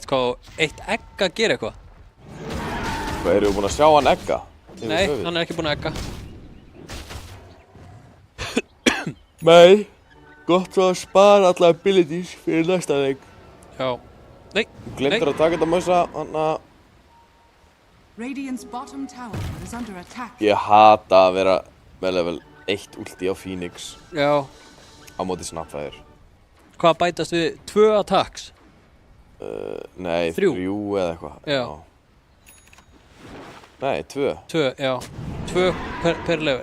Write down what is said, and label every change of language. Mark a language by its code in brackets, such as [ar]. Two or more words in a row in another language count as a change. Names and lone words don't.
[is] Hvað, eitt egg að gera eitthvað? Hvað, eru þið búin að sjá hann egga? Nei, hann er ekki búin að egga. Nei, gott svo að spara alla abilities fyrir næsta leik. Já. Nei, Glemdur að taka þetta mössa, hann að... [en] Radiant's bottom tower is under attack. [is] Ég hata að vera með level 1 ulti á Phoenix. Já. Á móti Snapfire. Hvað bætast við? 2 attacks? Nei, 3 eða eitthvað. Já. Nei, 2. 2, já. 2 per level.